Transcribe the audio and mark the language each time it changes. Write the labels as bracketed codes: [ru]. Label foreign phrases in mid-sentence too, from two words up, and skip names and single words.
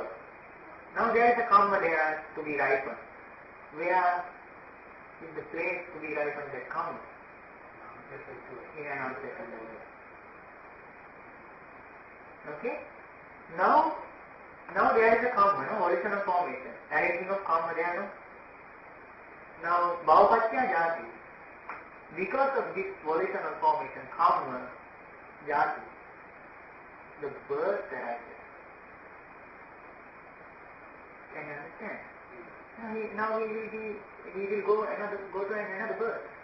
[en] Now there is a karma there to be ripened. Where is the place to be ripened that karma? In an unpleasant way. Okay? Now there is a karma, no? Volitional formation. Arranging of karma there, no? Now, [pi] bhava paccaya jati. [en] Because of this volitional formation, karma, jati, the birth arises. Can you understand? Now we will go to another birth.